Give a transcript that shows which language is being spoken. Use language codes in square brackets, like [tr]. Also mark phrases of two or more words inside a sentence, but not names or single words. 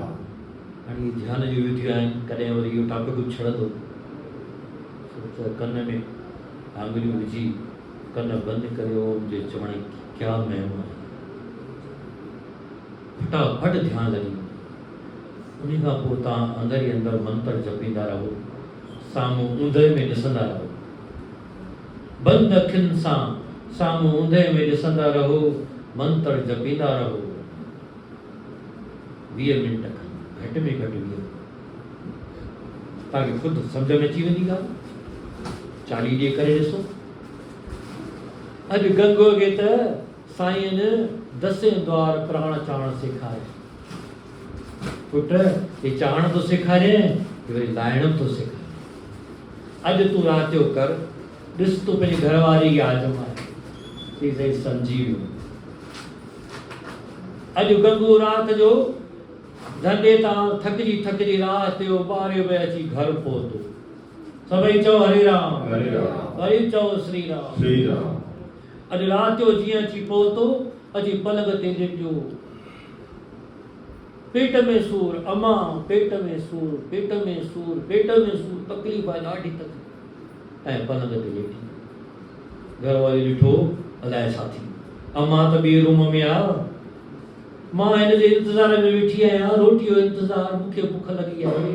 [sd] हाणे ध्यान जी विधियूं आहिनि, कॾहिं वरी इहो टॉपिक छॾंदो त कन में आंगुरियूं विझी कन बंदि करे ओम जे चवण क्या महिमा आहे, फटाफट ध्यानु लॻी। उन खां पोइ तव्हां अंदरि ई अंदरि मंत्र जपींदा रहो, साम्हूं ऊंदहि में ॾिसंदा रहो, बंदि अखियुनि सां साम्हूं ऊंदहि में ॾिसंदा रहो, मंत्र जपींदा रहो। 20 मिंट खनि, घटि में घटि 20, तव्हांखे ख़ुदि सम्झ में अची वेंदी ॻाल्हि। 40 ॾींहं करे ॾिसो। अॼु गंगो खे त साईं 10 द्वार प्राण चावण सेखारे, पुट हे चावण थो सेखारे, वरी लाइण थो सेखारे। अॼु तूं राति जो कर, ॾिस तूं पंहिंजी घरवारी खे आज़माए, चई साईं सम्झी वियो। अॼु गंगू राति जो धंधे तां थकिजी राति जो 12 बजे अची घर पहुतो। सभई चओ हरे राम, हरे राम। वरी चओ श्री राम, श्री राम। अॼु राति जो जीअं अची पहुतो, अची पलंग ते लेटियो, पेट में सूर, अमा पेट में सूर, पेट में सूर, पेट में सूर, तकलीफ़ आहे ॾाढी तकलीफ़, ऐं पलंग ते लेटी। घर वारी ॾिठो अलाए छा थी, अमा त ॿिए रूम में आहे, मां हिन जे इंतज़ार में वेठी आहियां, रोटी जो इंतज़ार, मूंखे बुख लॻी आहे।